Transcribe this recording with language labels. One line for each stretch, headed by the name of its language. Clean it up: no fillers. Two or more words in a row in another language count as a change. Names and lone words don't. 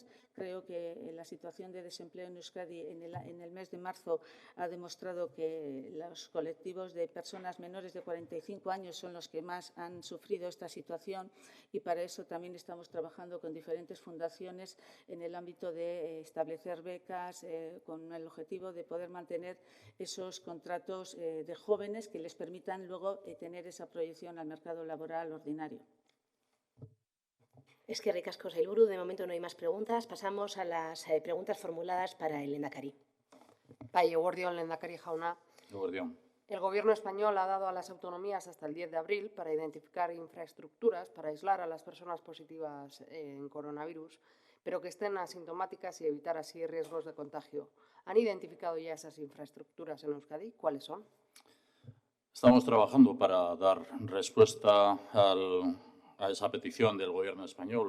Spanish: Creo que la situación de desempleo en Euskadi en el mes de marzo ha demostrado que los colectivos de personas menores de 45 años son los que más han sufrido esta situación, y para eso también estamos trabajando con diferentes fundaciones en el ámbito de establecer becas con el objetivo de poder mantener esos contratos de jóvenes que les permitan luego tener esa proyección al mercado laboral ordinario.
Basque: Eskerrik asko, sailburu.
Spanish: De momento no hay más preguntas. Pasamos a las preguntas formuladas para el lehendakari.
Basque: Bai, eguerdion, lehendakari jauna. Eguerdion.
Spanish: El Gobierno español ha dado a las autonomías hasta el 10 de abril para identificar infraestructuras para aislar a las personas positivas en coronavirus, pero que estén asintomáticas y evitar así riesgos de contagio. ¿Han identificado ya esas infraestructuras en Euskadi? ¿Cuáles son? Estamos trabajando para dar respuesta a esa petición del Gobierno español.